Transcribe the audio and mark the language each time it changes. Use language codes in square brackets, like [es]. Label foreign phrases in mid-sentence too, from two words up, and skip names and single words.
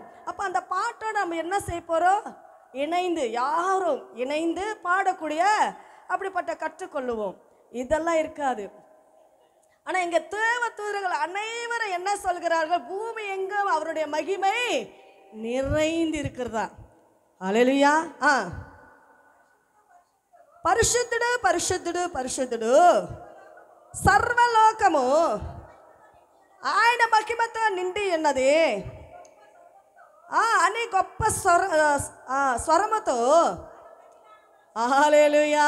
[ta] அப்போ அந்த பாட்டோட நம்ம என்ன செய்ய போகிறோம்? இணைந்து யாரும் இணைந்து பாடக்கூடிய அப்படிப்பட்ட கற்றுக்கொள்ளுவோம். இதெல்லாம் இருக்காது. ஆனால் இங்கே தூதர்கள் அனைவரும் என்ன சொல்கிறார்கள்? பூமி எங்கும் அவருடைய மகிமை நிறைந்து இருக்கிறதா. ஹல்லேலூயா. [te] పరిశుద్ధుడు పరిశుద్ధుడు పరిశుద్ధుడు సర్వలోకము ఆయన మహిమతో నిండి ఉన్నది అని గొప్ప స్వరముతో హల్లేలూయా.